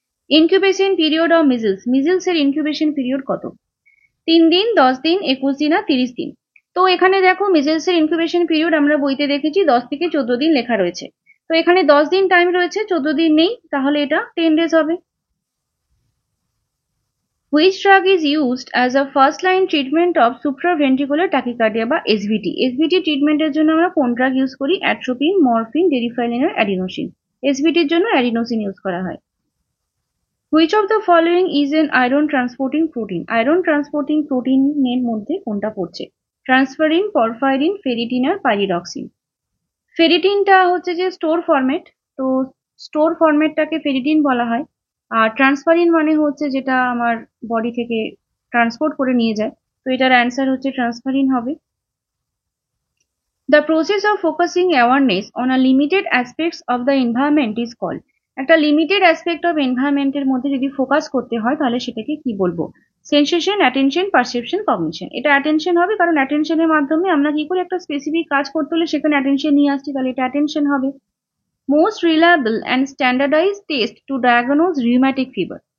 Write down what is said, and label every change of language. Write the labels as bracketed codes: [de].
[en] incubation period of measles, [bn] measles এর incubation period কত? 3 দিন, 10 দিন, 21 দিন আর 30 দিন। তো এখানে দেখো মিজলস এর ইনকিউবেশন পিরিয়ড আমরা বইতে দেখেছি 10 থেকে 14 দিন লেখা রয়েছে। তো এখানে 10 দিন টাইম রয়েছে, 14 দিন নেই, তাহলে এটা 10 days হবে। [en] Which drug is used as a first line treatment of supraventricular tachycardia বা SVT? [bn] SVT ট্রিটমেন্টের জন্য আমরা কোন ড্রাগ ইউজ করি? অ্যাট্রোপিন, মরফিন, ডেরিফাইলিন আর অ্যাডিনোসিন। SVT এর জন্য অ্যাডিনোসিন ইউজ করা হয়। [en] Which of the following is an iron transporting protein? [bn] Iron transporting protein এর মধ্যে কোনটা পড়ছে? ট্রান্সফারিন, পরফাইরিন, ফেরিটিন আর পাইরিডক্সিন। ফেরিটিনটা হচ্ছে যে স্টোর ফরম্যাট, তো স্টোর ফরম্যাটটাকে ফেরিটিন বলা হয়। আর ট্রান্সফারিন মানে হচ্ছে যেটা আমার বডি থেকে ট্রান্সপোর্ট করে নিয়ে যায়, তো এটার অ্যান্সার হচ্ছে ট্রান্সফারিন হবে। [en] The process of focusing awareness on a limited aspects of the environment is called. [bn] একটা লিমিটেড অ্যাসপেক্ট অফ এনভায়রনমেন্টের মধ্যে যদি ফোকাস করতে হয় তাহলে সেটাকে কি বলবো? Sensation, attention, perception, cognition. এটা অ্যাটেনশন হবে, কারণ অ্যাটেনশনের মাধ্যমে আমরা কি করে একটা স্পেসিফিক কাজ করতে হলে সেখানে অ্যাটেনশন নিয়ে আসছি, তাহলে এটা অ্যাটেনশন হবে। [en] Most reliable and standardize test to diagnose rheumatic fever.